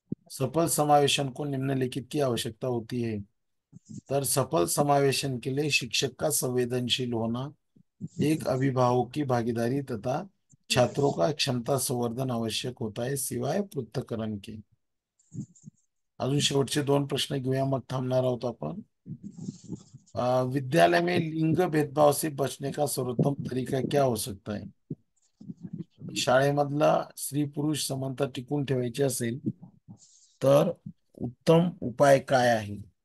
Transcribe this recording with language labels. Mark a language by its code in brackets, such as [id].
[hi] सफल समावेशन को निम्नलिखित की आवश्यकता होती है. तर सफल समावेशन के लिए शिक्षक का संवेदनशील होना, एक अभिभावक की भागीदारी तथा छात्रों का क्षमता संवर्धन आवश्यक होता है, सिवाय पृथक्करण के. [mr] अजून शेवटचे 2 प्रश्न घेऊया, मग थांबणार आहोत आपण. [hi] विद्यालय में लिंग भेदभाव से बचने का सर्वोत्तम तरीका क्या हो सकता है? [mr] शाळेमधला स्त्री पुरुष समानता टिकून ठेवायची असेल तर उत्तम उपाय काय आहे?